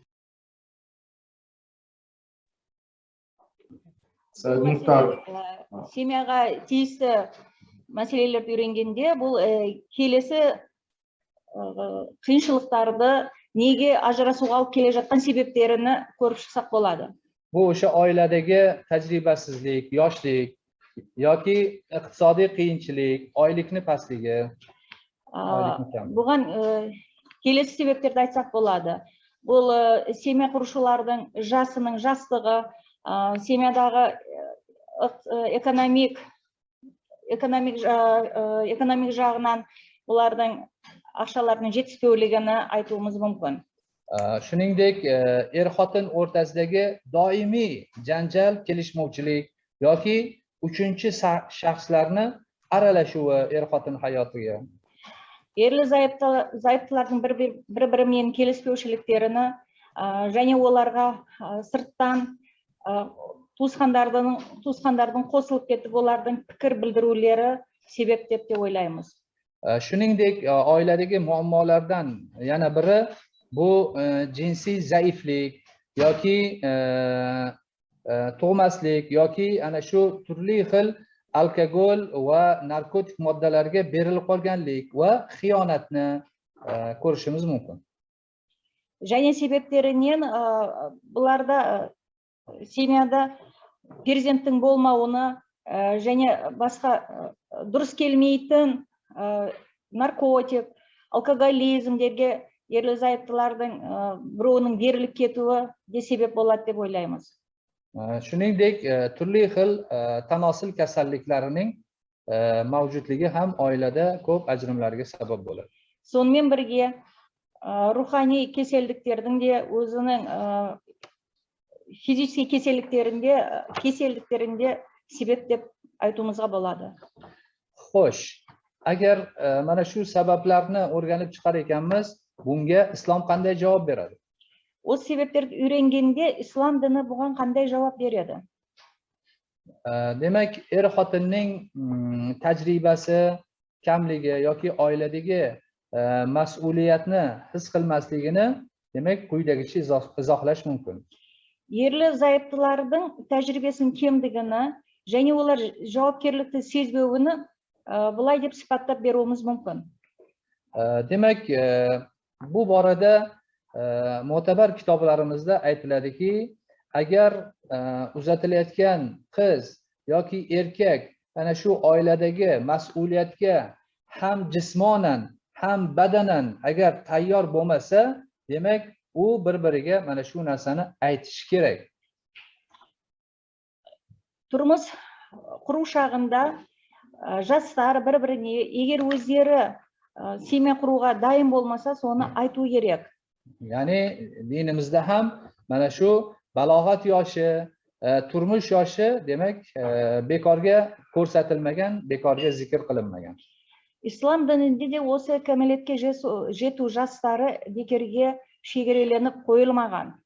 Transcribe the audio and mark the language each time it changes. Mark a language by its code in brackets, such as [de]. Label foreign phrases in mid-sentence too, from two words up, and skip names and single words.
[kk] семьяға тиісті мәселелерді үйренгенде бұл келесі қиыншылықтарды неге ажырасуға алып келе жатқан себептерін көріп шықсақ болады. [uz] Bu o'sha oiladagi tajribasizlik, yoshlik yoki iqtisodiy qiyinchilik, oylikni pastligi. [kk] Бұған келесі себептерді айтсақ болады. Бұл семья құрушылардың жасының жастығы, семьядағы экономик жағынан олардың ақшаларының жетіспеулігini айтуымыз мүмкін. [uz] Shuningdek, er-xotin o'rtasidagi doimiy janjal, kelishmovchilik yoki uchinchi shaxslarni aralashuvi er-xotin hayotiga. [kk] Ерлі-зайыптылардың бір-бірімен келіспеушіліктеріні және оларға сырттан туысқандардың қосылып кетіп олардың пікір білдірулері себеп деп ойлаймыз. [uz] Shuningdek, oiladagi muammolardan yana biri bu jinsiy zaiflik yoki tug'maslik yoki ana shu turli xil alkogol va narkotik moddalarga berilib qolganlik va xiyonatni ko'rishimiz mumkin. [kk] Және себептерінен бұларда семьяда перзенттің болмауына және басқа дұрыс келмейтін наркотик, алкоголизмдерге ерлі зайыптылардың біреуінің беріліп кетуі де себеп болады деп ойлаймыз. [uz] Shuningdek, turli xil tanosil kasalliklarining mavjudligi ham oilada ko'p ajrimlarga sabab bo'ladi. [kk] Сонымен бірге рухани кеселдіктердің де өзінің физический кеселдіктерінде себеп деп айтуымызға болады. [uz] Xo'sh, agar mana shu sabablarni o'rganib chiqar ekanmiz, bunga islom qanday javob beradi? [kk] Осы себептерді үйренгенде ислам діні бұған қандай жауап береді? [uz] Demak, xotinning tajribasi kamligi yoki oiladagi mas'uliyatni his qilmasligini demak quyidagicha izohlash mumkin. [kk] Ерлі зайыптылардың тәжірибесінің кемдігіні және олар жауапкерлікті сезбеуіні бұлай деп сипаттап беруіміз мүмкін. [uz] Demak, bu borada mo'tabar kitoblarimizda aytiladiki, agar uzatilayotgan qiz yoki erkak ana shu oiladagi mas'uliyatga ham jismonan ham badanan agar tayyor bo'lmasa, demak u bir-biriga mana shu narsani aytishi kerak. [kk] Turmuş құру шағында жастар бір-біріне егер өздері семья құруға дайын болмаса, соны айту керек. [uz] Ya'ni dinimizda ham mana shu balog'at yoshi, turmush yoshi demak bekorga ko'rsatilmagan, bekorga zikr qilinmagan. [kk] Ислам дінінде де осы кәмелетке жету жастары бекерге шегереленіп қойылмаған.